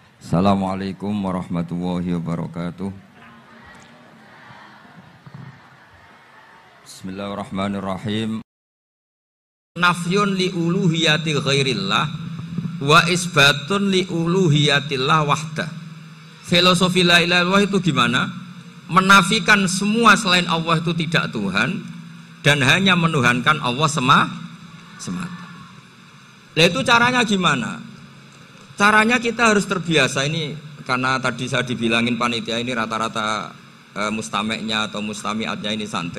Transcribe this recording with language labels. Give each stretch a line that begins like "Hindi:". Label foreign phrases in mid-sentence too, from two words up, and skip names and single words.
Arabic: السلام عليكم ورحمة الله وبركاته. بسم الله الرحمن الرحيم. نفي لألوهية غير الله وإثبات لألوهية الله وحده.
Indonesian: Filosofi
Arabic: لا إله إلا الله
Indonesian: itu gimana? Menafikan semua selain Allah itu tidak Tuhan dan hanya menuhankan Allah semata. Nah itu caranya gimana? Caranya kita harus terbiasa ini, karena tadi saya dibilangin panitia ini rata-rata mustameknya atau mustamiatnya ini santri.